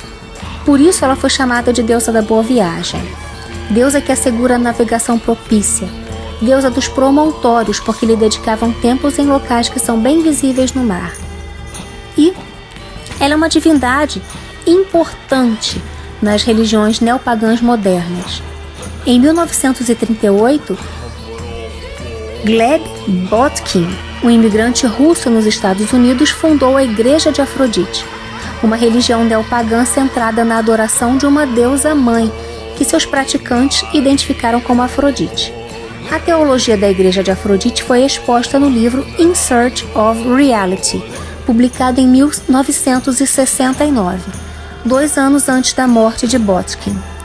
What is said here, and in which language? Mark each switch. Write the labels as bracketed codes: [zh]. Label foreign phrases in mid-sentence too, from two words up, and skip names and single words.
[pt] Por isso ela foi chamada de deusa da boa viagem, deusa que assegura a navegação propícia, deusa dos promontórios, porque lhe dedicavam templos em locais que são bem visíveis no mar. E ela é uma divindade importante nas religiões neopagãs modernas. Em 1938, Gleb Botkin, um imigrante russo nos Estados Unidos, fundou a Igreja de Afrodite, uma religião neopagã centrada na adoração de uma deusa mãe, que seus praticantes identificaram como Afrodite. A teologia da Igreja de Afrodite foi exposta no livro In Search of Reality, publicado em 1969, 2 anos antes da morte de Botkin.